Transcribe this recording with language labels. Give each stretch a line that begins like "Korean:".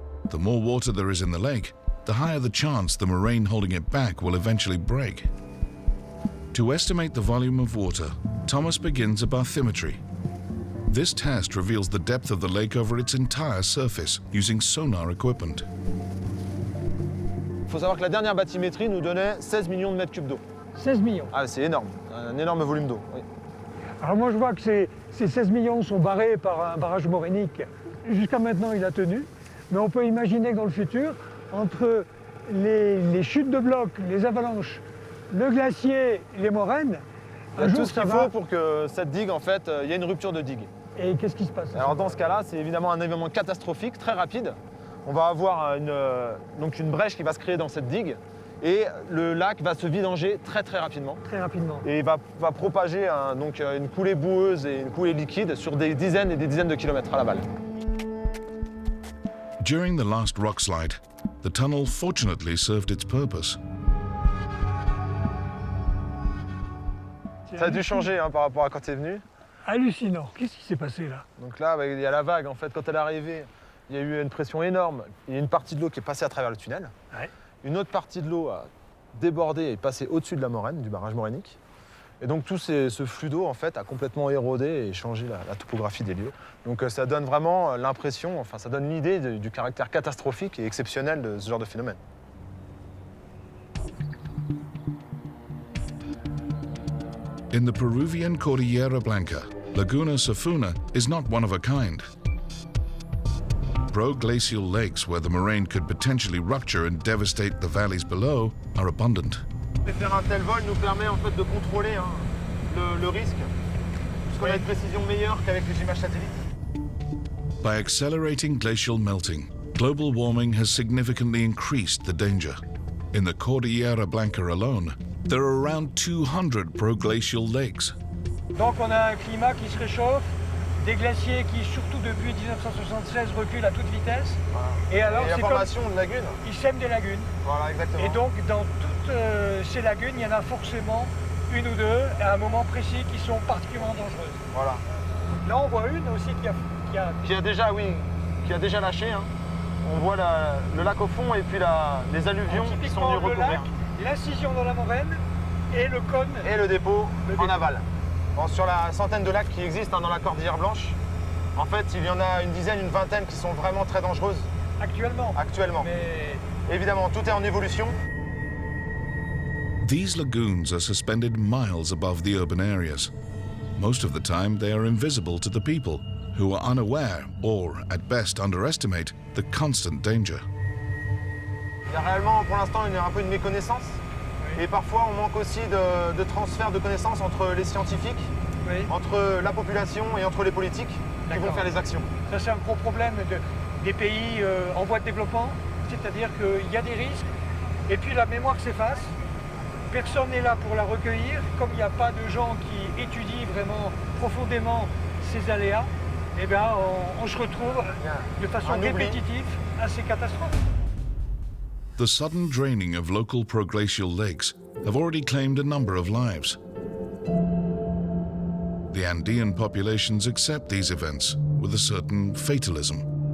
English: The more water there is in the lake, the higher the chance the moraine holding it back will eventually break. To estimate the volume of water, Thomas begins a bathymetry. This test reveals the depth of the lake over its entire surface using sonar equipment.
French: Il faut savoir que la dernière bathymétrie nous donnait 16 millions de mètres cubes d'eau. 16 millions. Ah, c'est énorme, un énorme volume d'eau. Oui. Alors moi je vois que ces 16 millions sont barrés par un barrage morainique. Jusqu'à maintenant il a tenu, mais on peut imaginer que dans le futur, entre les chutes de blocs, les avalanches, le glacier, les moraines, un jour tout ce ça qu'il va. faut pour que cette digue, en fait, il y ait une rupture de digue. Et qu'est-ce qui se passe? Alors dans ce cas-là, c'est évidemment un événement catastrophique, très rapide. On va avoir donc une brèche qui va se créer dans cette digue et le lac va se vidanger très rapidement. Très rapidement. Et va propager donc une coulée boueuse et une coulée liquide sur des dizaines et des dizaines de kilomètres à l'aval.
English: During the last rock slide, the tunnel fortunately served its purpose.
French: Ça a dû changer par rapport à quand tu es venu. Hallucinant. Qu'est-ce qui s'est passé là? Donc là, il y a la vague. En fait, quand elle est arrivée, il y a eu une pression énorme. Il y a une partie de l'eau qui est passée à travers le tunnel. Ouais. Une autre partie de l'eau a débordé et est passée au-dessus de la moraine, du barrage morainique. Et donc tout ce flux d'eau en fait a complètement érodé et changé la topographie des lieux. Donc ça donne vraiment l'impression, enfin ça donne l'idée du caractère catastrophique et exceptionnel de ce genre de phénomène.
English: In the Peruvian Cordillera Blanca, Laguna Safuna is not one of a kind. Proglacial lakes where the moraine could potentially rupture and devastate the valleys below are abundant.
French: Faire un tel vol nous permet en fait de contrôler le risque, puisqu'on a une précision meilleure qu'avec les images satellites.
English: By accelerating glacial melting, global warming has significantly increased the danger. In the Cordillera Blanca alone, there are around 200 proglacial lakes.
French: Donc on a un climat qui se réchauffe, des glaciers qui, surtout depuis 1976, reculent à toute vitesse. Voilà. Et alors, c'est la formation de lagunes. Ils sèment des lagunes. Voilà, exactement. Et donc, dans toutes ces lagunes, il y en a forcément une ou deux, à un moment précis, qui sont particulièrement dangereuses. Voilà. Là, on voit une aussi Qui a déjà lâché. Hein. On voit le lac au fond et puis les alluvions qui sont venues recouvrir. L'incision dans la moraine et le cône. Et le dépôt en aval. Bon, sur la centaine de lacs qui existent dans la Cordillère Blanche, en fait, il y en a une dizaine, une vingtaine qui sont vraiment très dangereuses. Actuellement. Mais évidemment, tout est en évolution.
English: These lagoons are suspended miles above the urban areas. Most of the time, they are invisible to the people, who are unaware or, at best, underestimate the constant danger.
French: Il y a réellement, pour l'instant, un peu une méconnaissance. Et parfois, on manque aussi de transfert de connaissances entre les scientifiques, entre la population et entre les politiques qui vont faire les actions. Ça, c'est un gros problème des pays en voie de développement. C'est-à-dire qu'il y a des risques, et puis la mémoire s'efface. Personne n'est là pour la recueillir. Comme il n'y a pas de gens qui étudient vraiment profondément ces aléas, eh bien, on se retrouve de façon répétitive à ces catastrophes.
English: The sudden draining of local proglacial lakes have already claimed a number of lives. The Andean populations accept these events with a certain fatalism.